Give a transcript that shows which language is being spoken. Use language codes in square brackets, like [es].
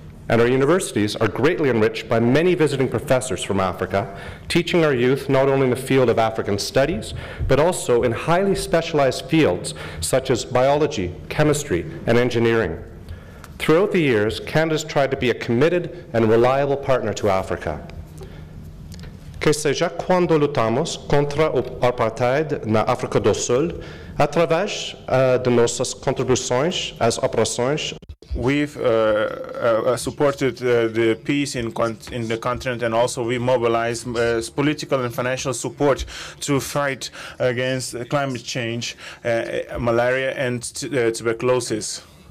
[en] And our universities are greatly enriched by many visiting professors from Africa, teaching our youth not only in the field of African studies, but also in highly specialized fields such as biology, chemistry, and engineering. Throughout the years, Canada has tried to be a committed and reliable partner to Africa. [pt] Que seja quando lutamos contra o apartheid na África do Sul, através de nossas contribuições às operações. [en] We've supported the peace in the continent, and also we mobilized political and financial support to fight against climate change, malaria, and tuberculosis.